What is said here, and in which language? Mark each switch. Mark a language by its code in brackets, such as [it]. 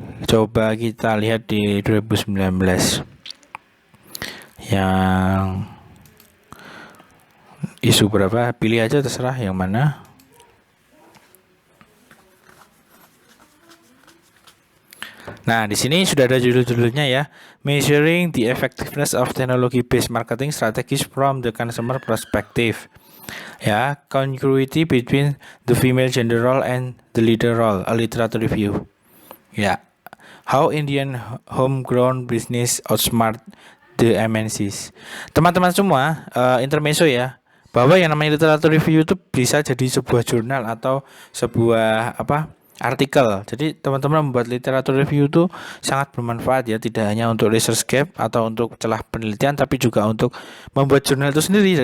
[id] Coba kita lihat di 2019 yang isu berapa, pilih aja terserah yang mana. Nah, di sini sudah ada judul-judulnya ya. [en] Measuring the effectiveness of technology-based marketing strategies from the consumer perspective. Ya, congruity between the female gender role and the leader role, a literature review. Ya, how Indian homegrown business outsmart the MNCs. [id] Teman-teman semua, intermezzo ya, bahwa yang namanya literature review itu bisa jadi sebuah jurnal atau sebuah artikel. Jadi teman-teman membuat literatur review itu sangat bermanfaat ya, tidak hanya untuk research gap atau untuk celah penelitian, tapi juga untuk membuat jurnal itu sendiri.